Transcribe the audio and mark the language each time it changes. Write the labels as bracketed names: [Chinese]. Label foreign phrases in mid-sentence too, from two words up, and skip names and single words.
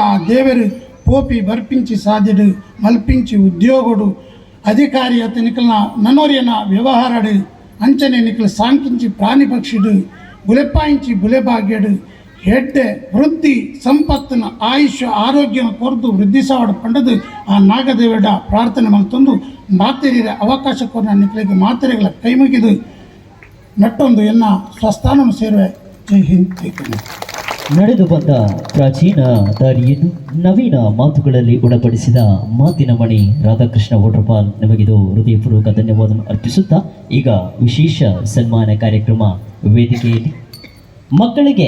[Tulu] ಆ ದೇವರು ಪೋಪಿ ಬರ್ಪಿಂಚಿ ಸಾಧ್ಯಡು ಮಲ್ಪಿಂಚಿ ಉದ್ಯೋಗಡು ಅಧಿಕಾರಿ ಅತ್ತ ನಿಕ್ಲನ ನನ್ನೋರಿಯನ ವ್ಯವಹಾರಡು ಅಂಚನೆ ನಿಕ್ಲು ಸಾಂಕಿಂಚಿ ಪ್ರಾಣಿ ಪಕ್ಷಿಡು ಬುಲೆಪಾಯಿಂಚಿ ಬುಲೆಭಾಗ್ಯಡು ಹೆಡ್ಡೆ ವೃದ್ಧಿ ಸಂಪತ್ತಿನ ಆಯುಷ್ಯ ಆರೋಗ್ಯನ ಕೊರದು ವೃದ್ಧಿಸಾವಡು ಪಂಡದು ಆ ನಾಗದೇವಡ ಪ್ರಾರ್ಥನೆ ಮಲ್ತೊಂದು ಮಾತೆರಿಯ ಅವಕಾಶ ಕೊರ ನಿಕ್ಲಿಗೆ ಮಾತೆರೆಗಳ ಕೈ ಮುಗಿದು ನಟ್ಟೊಂದು ಎನ್ನ [Kannada] ಸ್ವಸ್ಥಾನವನ್ನು ಸೇರುವೆ. ಜೈ ಹಿಂದ್ ಜೈ ಕನ್ನಡ. ನಡೆದು ಬಂದ ಪ್ರಾಚೀನ ದಾರಿಯನ್ನು ನವೀನ ಮಾತುಗಳಲ್ಲಿ ಗುಣಪಡಿಸಿದ ಮಾತಿನ ಮಣಿ ರಾಧಾಕೃಷ್ಣ ವೋಟ್ರಪಾಲ್ ನಿಮಗಿದು ಹೃದಯಪೂರ್ವಕ ಧನ್ಯವಾದವನ್ನು ಅರ್ಪಿಸುತ್ತಾ ಈಗ ವಿಶೇಷ ಸನ್ಮಾನ ಕಾರ್ಯಕ್ರಮ ವೇದಿಕೆಯಲ್ಲಿ ಮಕ್ಕಳಿಗೆ